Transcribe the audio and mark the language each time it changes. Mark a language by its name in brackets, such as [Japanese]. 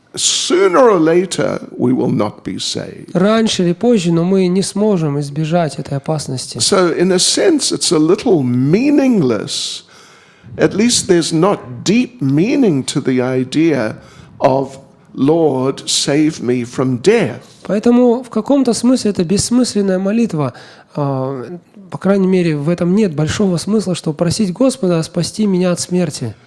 [English] Sooner or later we will not be saved. [Russian] Раньше или позже, но мы не сможем избежать этой опасности. [English] So in a sense it's a little meaningless. At least there's not deep meaning to the idea of Lord, save me from death. [Russian] Поэтому в каком-то смысле это бессмысленная молитва. По крайней мере, в этом нет большого смысла, чтобы просить Господа спасти меня от смерти.